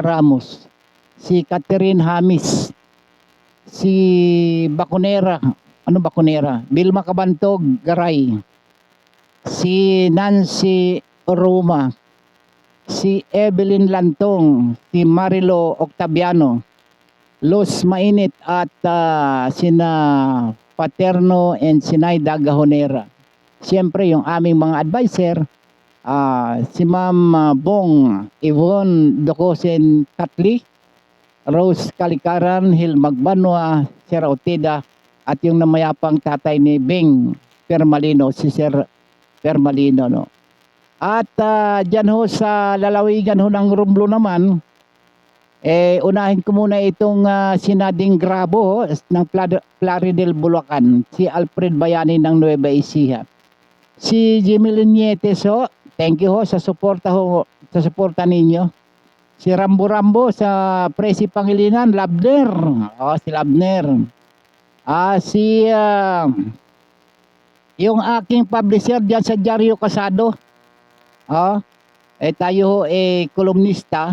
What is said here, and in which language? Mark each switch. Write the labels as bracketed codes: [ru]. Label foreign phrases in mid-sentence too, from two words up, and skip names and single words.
[tl] Ramos, si Catherine Hamis, si Baconera, Vilma Cabantog Garay, si Nancy Roma, si Evelyn Lantong, si Marilo Octaviano, Los Mainit at sina Paterno and Sinaida Gahonera. Siyempre yung aming mga advisor, si Ma'am Bong Yvonne Docosen Katli, Rose Kalikaran, Hil Magbanwa, Sir Otida, at yung namayapang tatay ni Bing Permalino, si Sir Permalino. At dyan sa lalawigan ng Romblon naman, unahin ko muna itong sinading Grabo ng Plaridel, Bulacan, si Alfred Bayani ng Nueva Ecija. Si Jimmy Linietes [en] thank you [tl] sa suporta ninyo. Si Rambo sa Presi Pangilinan, Labner. Si Labner. Yung aking publisher diyan sa Diario Casado. Tayo kolumnista.